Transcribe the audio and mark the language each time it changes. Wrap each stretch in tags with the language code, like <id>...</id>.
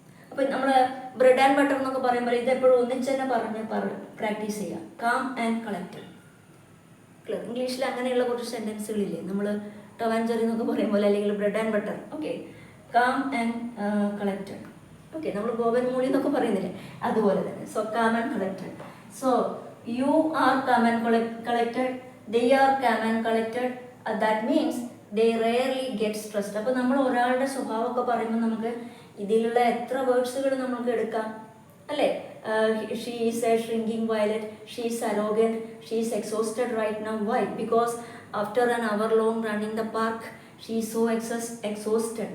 <ml>അപ്പോൾ നമ്മൾ</ml> <en>bread and butter</en> <ml>എന്നൊക്കെ പറയുമ്പോൾ ഇതെപ്പോഴും ഒന്നിച്ച് തന്നെ പറഞ്ഞ് പ്രാക്ടീസ് ചെയ്യുക.</ml> <en>Calm and collected.</en> <ml>ക്ലിയർ? ഇംഗ്ലീഷിൽ അങ്ങനെയുള്ള കുറച്ച് സെൻറ്റൻസുകളില്ലേ, നമ്മൾ ടോം ആൻഡ് ജെറി എന്നൊക്കെ പറയുമ്പോൾ, അല്ലെങ്കിൽ</ml> <en>Bread and butter.</en> <ml>Okay,</ml> <en>Calm and collected.</en> <ml>Okay, നമ്മൾ ബോബൻ മൂളി എന്നൊക്കെ പറയുന്നില്ലേ, അതുപോലെ തന്നെ.</ml> <en>So calm and collected. So you are calm and collected, they are calm and collected. That means they rarely get stressed.</en> <ml>അപ്പോൾ നമ്മൾ ഒരാളുടെ സ്വഭാവമൊക്കെ പറയുമ്പോൾ നമുക്ക് ഇതിലുള്ള എത്ര വേർഡ്സുകൾ നമുക്ക് എടുക്കാം അല്ലേ?</ml> <en>She is a shrinking violet, she is arrogant, she is exhausted right now. Why? Because after an hour long running the park she is so exhausted.</en>